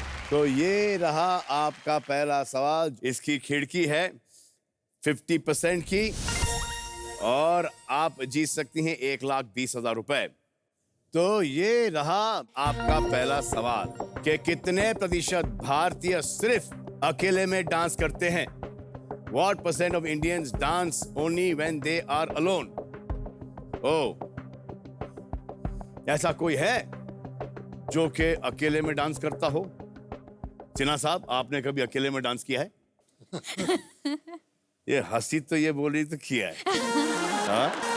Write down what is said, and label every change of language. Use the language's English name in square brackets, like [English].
[Hindi] तो ये रहा आपका पहला सवाल। इसकी खिड़की है 50% की और आप जीत सकती हैं 1,20,000 रुपए। तो ये रहा आपका पहला सवाल कि कितने प्रतिशत भारतीय सिर्फ अकेले में डांस करते हैं? [English] What % of Indians dance only when they are alone? [Hindi] Oh, ऐसा कोई है जो कि अकेले में डांस करता हो? सिन्हा साहब, आपने कभी अकेले में डांस किया है? ये हंसी तो ये बोल रही तो किया है। हाँ?